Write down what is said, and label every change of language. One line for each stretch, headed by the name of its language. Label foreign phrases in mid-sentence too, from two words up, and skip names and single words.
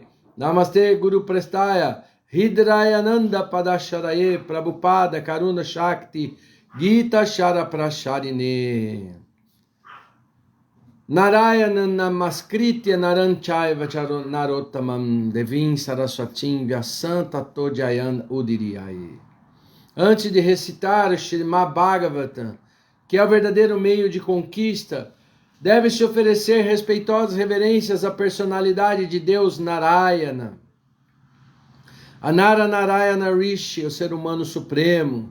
Sanskrit: Namaste Guru Prestaya Hidrayananda Padasharaye Prabhupada Karuna Shakti Gita Shara Prasharine. Narayana Namaskritya Naranchaiva Narottamam Devim Saraswatim Vyasanta Todjayan Udiriyai.
Portuguese: Antes de recitar o Srimad Bhagavatam, que é o verdadeiro meio de conquista, deve-se oferecer respeitosas reverências à personalidade de Deus Narayana. A Narayana Rishi, o ser humano supremo.